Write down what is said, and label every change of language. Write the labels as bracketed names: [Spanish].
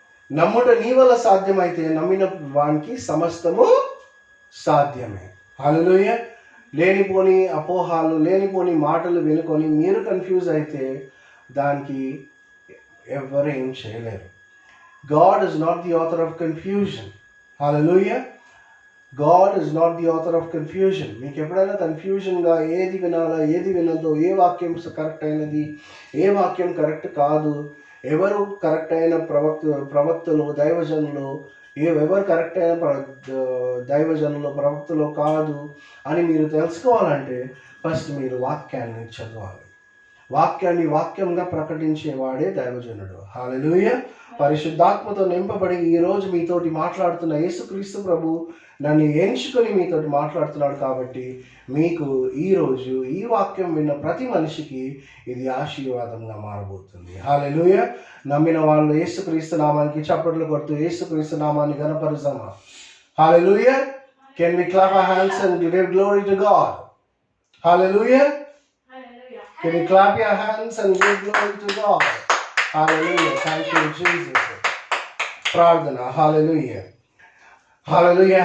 [Telugu] నమ్ముట నీ వల్ల సాధ్యమైతే నమ్మిన వానికి సమస్తము సాధ్యమే. హల్లెలూయా. లేనిపోని అపోహాలు, లేనిపోని మాటలు వినుకొని మీరు కన్ఫ్యూజ్ అయితే దానికి ఎవరు ఏం చేయలేరు. [English] God is not the author of confusion. [Telugu] Hallelujah. [English] God is not the author of confusion. [Telugu] మీకు ఎప్పుడైనా కన్ఫ్యూజన్గా ఏది వినాలా ఏది వినదో, ఏ వాక్యం కరెక్ట్ అయినది, ఏ వాక్యం కరెక్ట్ కాదు, ఎవరు కరెక్ట్ అయిన ప్రవక్తలు దైవజనులు, ఎవరు కరెక్ట్ అయిన దైవజనులు ప్రవక్తలు కాదు అని మీరు తెలుసుకోవాలంటే ఫస్ట్ మీరు వాక్యాన్ని చదవాలి. వాక్యాన్ని వాక్యంగా ప్రకటించేవాడే దైవజనుడు. హల్లెలూయా. పరిశుద్ధాత్మతో నింపబడి ఈరోజు మీతోటి మాట్లాడుతున్న యేసుక్రీస్తు ప్రభు నన్ను ఎంచుకొని మీతోటి మాట్లాడుతున్నాడు కాబట్టి మీకు ఈరోజు ఈ వాక్యం విన్న ప్రతి మనిషికి ఇది ఆశీర్వాదంగా మారబోతుంది. హల్లెలూయా. నమ్మిన వాళ్ళు యేసుక్రీస్తు నామానికి చప్పట్లు కొడుతూ యేసుక్రీస్తు నామాన్ని ఘనపరుస్తామా? హల్లెలూయా. [English] Can we clap our hands and give glory to God? Hallelujah. Can you clap your hands and give glory to God? Hallelujah. Thank you, Jesus. Prardhana. Hallelujah. Hallelujah.